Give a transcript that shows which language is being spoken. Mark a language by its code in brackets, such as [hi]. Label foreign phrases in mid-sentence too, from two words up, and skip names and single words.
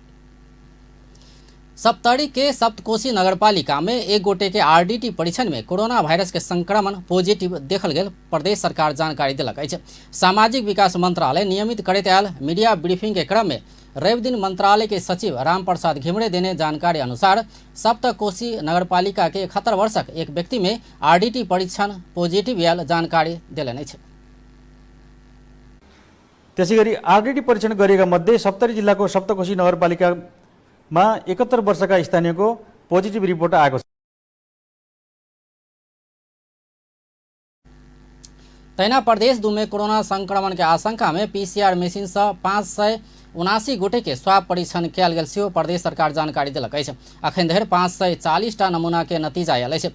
[mai] सप्तरी के सप्तकोशी नगरपालिका में एक गोटे के आरडीटी परीक्षण में कोरोना वायरस के संक्रमण पॉजिटिव देखल गेल प्रदेश सरकार जानकारी देलक अछि। सामाजिक विकास मंत्रालय नियमित करैत आयल मीडिया ब्रीफिंग के क्रम में रवि दिन मंत्रालय के सचिव रामप्रसाद घिमरे देने जानकारी अनुसार सप्तकोशी नगरपालिका के 71 वर्षक एक व्यक्ति में आरडीटी परीक्षण पॉजिटिव आयल जानकारी देलनि अछि। [ne] त्यसैगरी आरडीटी परीक्षण गरिएका मध्ये सप्तरी जिल्लाको सप्तकोशी नगरपालिकामा 71 वर्षका स्थानीयको पोजिटिभ रिपोर्ट आएको छ। [mai] तहिना प्रदेश दू में कोरोना संक्रमण के आशंका में पीसीआर मशीन से 579 गोटे के स्वाब परीक्षण कयल गेल सेहो प्रदेश सरकार जानकारी देलक अछि। अखन धरि 540 टा नमूना के नतीजा आयल अछि।